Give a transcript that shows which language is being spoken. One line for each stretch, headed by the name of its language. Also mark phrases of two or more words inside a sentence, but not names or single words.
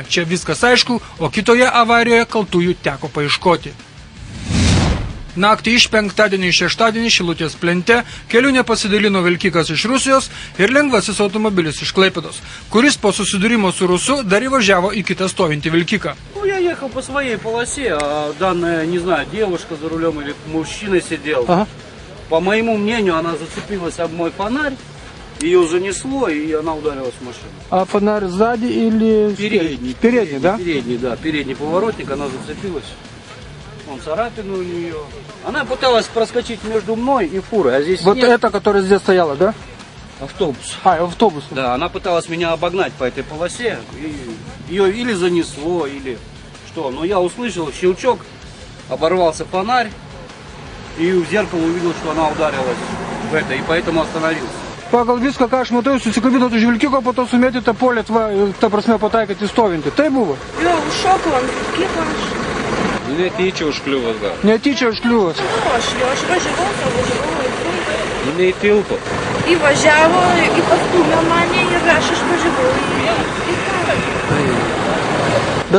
Lithuanian: Čia viskas aišku, o kitoje avarijoje kaltųjų teko paieškoti. Naktį iš penktadienį į šeštadienį Šilutės plente keliu nepasidalino vilkikas iš Rusijos ir lengvasis automobilis iš Klaipėdos, kuris po susidūrimo su Rusu dar įvažiavo į kitą stovintį vilkiką.
Russian: Я ехал по своей полосе, а данная, не знаю, девушка за рулем или мужчина сидел. Ага. По моему мнению, она зацепилась об мой фонарь, ее занесло, и она ударилась в машину. А фонарь сзади или... Передний. Передний, да? Передний, да. Передний поворотник, она зацепилась. Вон царапина у нее. Она пыталась проскочить между мной и фурой, а здесь Вот нет. эта, которая здесь стояла, да? Автобус. Автобус. Да, она пыталась меня обогнать по этой полосе, и ее или занесло, или что. Но я услышал щелчок, оборвался фонарь, и в зеркало увидел, что она ударилась в это, и поэтому остановился.
Lithuanian: Pagal viską, ką aš matau, susikabinot už vilkiko, po to sumėtėte polėt, ta prasme, pataikėte stovinti. Tai buvo? Jo, užšokau ant vilkiko aš. Netyčia užkliuvas gal. Netyčia užkliuvas. Aš važiavau į punktą. Neįtilpo. Įvažiavo, įpastūmė mane ir aš išvažiavau į karą.